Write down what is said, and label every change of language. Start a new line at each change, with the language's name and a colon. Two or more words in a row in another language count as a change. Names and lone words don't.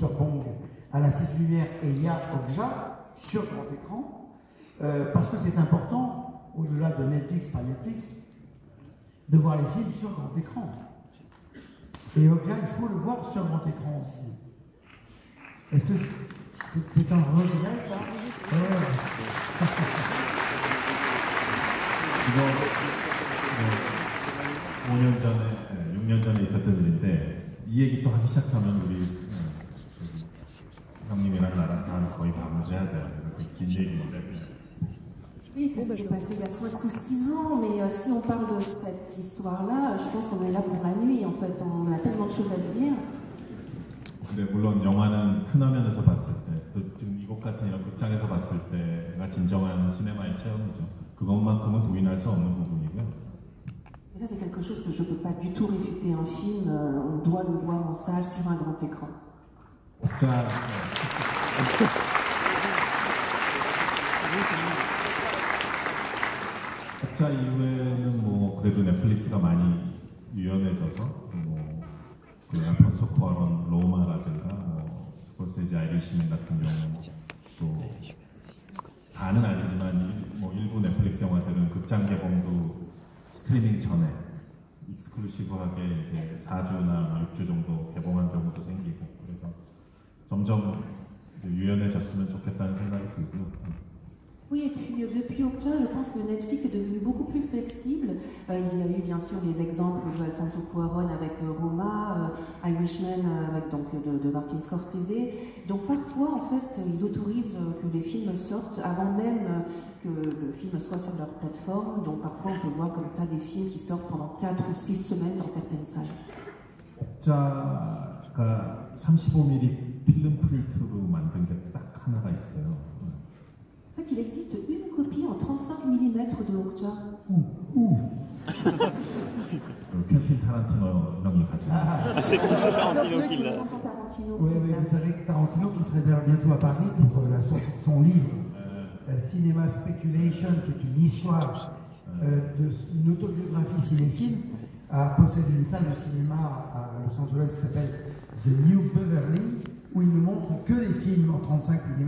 French: Bong à la Cité Lumière, et il y a Okja sur grand écran, parce que c'est important, au-delà de Netflix, pas Netflix, de voir les films sur grand écran. Et Okja, il faut le voir sur grand écran aussi. Est-ce que c'est un regret, ça?
Korean: 이거 5년 전에, 6년 전에 있었던 일인데 이 얘기 또 하기 시작하면 우리 형님이랑 나랑 거의 밤을 새야 돼요. 긴 얘기인데.
French: Oui, ça s'est passé il y a 5 ou 6 ans, mais si on parle de cette histoire-là, je pense qu'on est là pour la nuit. En fait, on a tellement de choses à se dire.
Korean: 근데 물론 영화는 큰 화면에서 봤을 때, 또 지금 이곳 같은 이런 극장에서 봤을 때가 진정한 시네마의 체험이죠. 그것만큼은 부인할 수 없는 부분이고요.
French: Et ça, c'est quelque chose que je ne peux pas du tout réfuter. Un film, on doit le voir en salle sur un grand écran.
Korean: 자, 자 이후에는 뭐 그래도 넷플릭스가 많이 유연해져서 그 알폰소 쿠아론 로마라든가 뭐 스콜세지 아이리시맨 같은 경우 또 다는 아니지만 뭐 일부 넷플릭스 영화들은 극장 개봉도 스트리밍 전에 익스클루시브하게 이제 4주나 6주 정도 개봉한 경우도 생기고 그래서 점점 유연해졌으면 좋겠다는 생각이 들고요.
French: Oui, et puis depuis Okja, je pense que Netflix est devenu beaucoup plus flexible. Il y a eu bien sûr les exemples de Alfonso Cuarón avec Roma, Irishman avec donc de Martin Scorsese. Donc parfois, en fait, ils autorisent que les films sortent avant même que le film soit sur leur plateforme. Donc parfois, on peut voir comme ça des films qui sortent pendant 4 ou 6 semaines dans certaines salles.
Korean: okja가 35mm 필름 프린트로 만든 게 딱 하나가 있어요.
French: En fait, il existe une copie en 35 mm de Okja.
Korean: 퀸틴 타란티노 형이 같이 나왔어요.
French: C'est Quentin Tarantino qui l'a. Oui, vous savez que Tarantino qui serait d'ailleurs bientôt à Paris pour la sortie de son livre Cinema Speculation, qui est une histoire, une autobiographie cinéphile, a possédé une salle de cinéma à Los Angeles qui s'appelle The New Beverly, où il ne montre que les films en 35 mm.